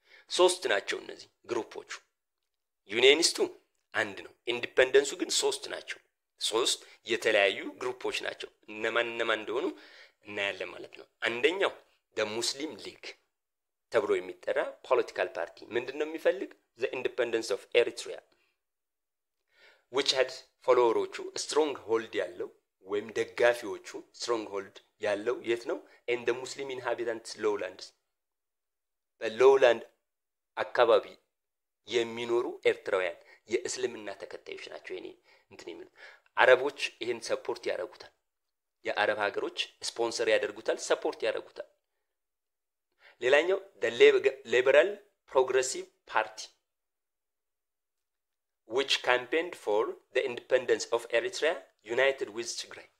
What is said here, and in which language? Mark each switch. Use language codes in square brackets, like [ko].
[am] ሶስት ናቸው እነዚህ ግሩፖቹ። ዩኒየኒስቱ አንድ ነው፣ ኢንዲፔንደንሱ ግን ሶስት ናቸው። ሶስት የተለያዩ ግሩፖች ናቸው። እነማን እንደሆኑ እናያለን ማለት ነው። አንደኛው the Muslim League ተብሎ የሚጠራ ፖለቲካል ፓርቲ ምንድነው የሚፈልግ? [en] the independence of Eritrea, which had followers strong hold [am] ያለው ወይም ደጋፊዎቹ [en] strong hold [am] ያለው የት ነው? [en] in the Muslim inhabitants lowlands, [am] በሎውላንድ አካባቢ የሚኖሩ ኤርትራውያን የእስልምና ተከታዮች ናቸው። የኔ እንትን የሚሉ አረቦች ይሄን ሰፖርት ያደርጉታል። የአረብ ሀገሮች ስፖንሰር ያደርጉታል፣ ሰፖርት ያደርጉታል። ሌላኛው [en] the liberal progressive party, which campaigned for the independence of Eritrea united with Tigray.